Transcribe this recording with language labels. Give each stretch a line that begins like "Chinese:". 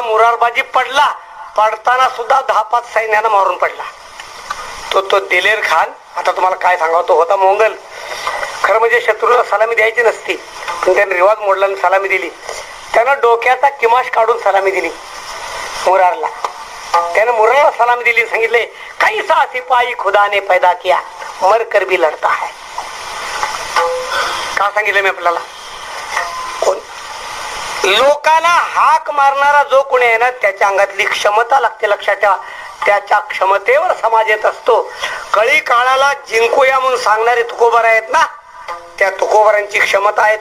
Marathi: मुरारबाजी पडला. पडताना सुद्धा 10-5 सैन्यानं मारून पडला. तो दिलेर खान, आता तुम्हाला काय सांगावं, तो होता मोंगल. खरं म्हणजे शत्रूला सलामी द्यायची नसती, पण त्याने रिवाज मोडला आणि सलामी दिली. त्यानं डोक्याचा किमाश काढून सलामी दिली मुरारला. त्यानं मुरारला सलामी दिली, सांगितले
Hindi: कैसा सिपाही खुदा ने पैदा किया, मर कर भी लढता है.
Marathi: का सांगितलं मी आपल्याला. कोण लोकांना हाक मारणारा जो कोणी आहे ना, त्याच्या अंगातली क्षमता लागते, लक्षात ठेवा. त्याच्या क्षमतेवर समाज येत असतो. कळी काळाला जिंकूया म्हणून सांगणारे तुकोबार आहेत ना, त्या तुकोबारांची क्षमता आहे.